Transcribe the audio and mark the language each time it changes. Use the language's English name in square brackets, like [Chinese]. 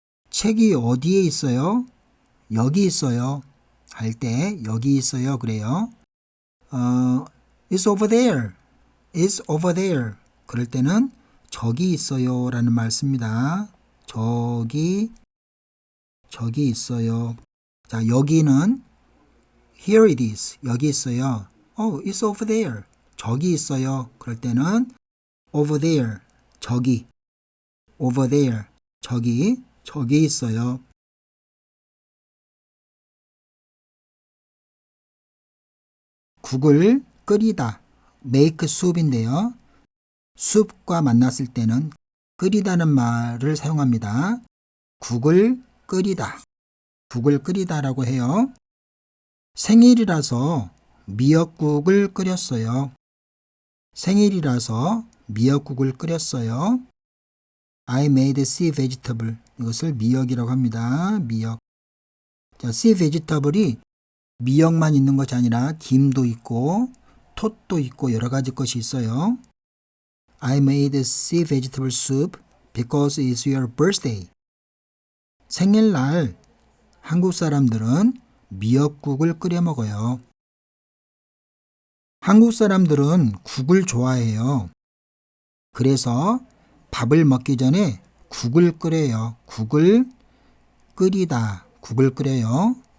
[Korean] 책이 어디에 있어요? 여기 있어요. 할 때 여기 있어요. 그래요. [English] It's over there. It's over there. [Korean] 그럴 때는 저기 있어요 라는 말 씁니다. 저기 있어요. 자, 여기는 [English] Here it is. [Korean] 여기 있어요. [English] Oh, it's over there. [Korean] 저기 있어요. 그럴 때는 over there. 저기. over there. 저기 있어요. 국을 끓이다. [English] make soup인데요. [Korean] soup과 만났을 때는 끓이다는 말을 사용합니다. 국을 끓이다. 국을 끓이다라고 해요. 생일이라서 미역국을 끓였어요. 생일이라서 미역국을 끓였어요. [English] I made sea vegetable. [Korean] 이것을 미역이라고 합니다. 미역. 자, sea vegetable이 미역만 있는 것이 아니라 김도 있고 톳도 있고 여러 가지 것이 있어요. [English] I made sea vegetable soup because it's your birthday. [Korean] 생일날 한국 사람들은 미역국을 끓여 먹어요. 한국 사람들은 국을 좋아해요. 그래서 밥을 먹기 전에 국을 끓여요. 국을 끓이다. 국을 끓여요.